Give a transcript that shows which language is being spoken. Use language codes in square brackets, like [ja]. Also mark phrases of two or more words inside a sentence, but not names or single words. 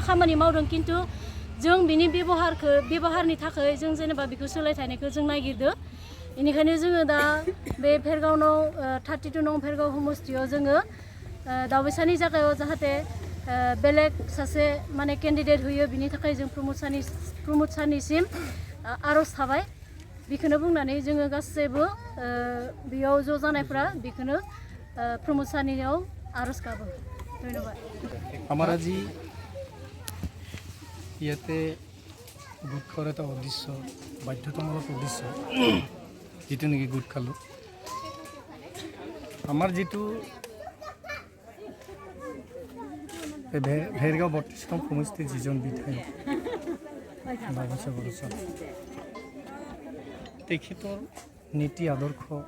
[brx] खामानि मावदों खिन्थु जों बिनि बेबहारनि थाखाय जों जेनेबा बेखौ सोलायथायनायखौ जों नागिरदों बेनिखायनो जोङो दा बे भेरगावनाव 32 नं भेरगाव समस्थियाव जोङो दावबायसानि जायगायाव जाहाथे बेलेग सासे माने केन्डिडेट होयो बिनि थाखाय जों प्रमद सारनिसिम आर'ज थाबाय बेखौनो बुंनानै जोङो गासैबो बेयाव ज' जानायफ्रा बेखौनो प्रमद सारनियाव आर'ज गाबो धन्यबाद [as] আমাৰ আজি ইয়াতে গোট খোৱাৰ এটা উদ্দেশ্য বাধ্যতামূলক উদ্দেশ্য যিটো নেকি গোট খালোঁ আমাৰ যিটো ভেৰগাঁও 32 নং সমষ্টিৰ যিজন বিধায়ক তেখেতৰ নীতি আদৰ্শ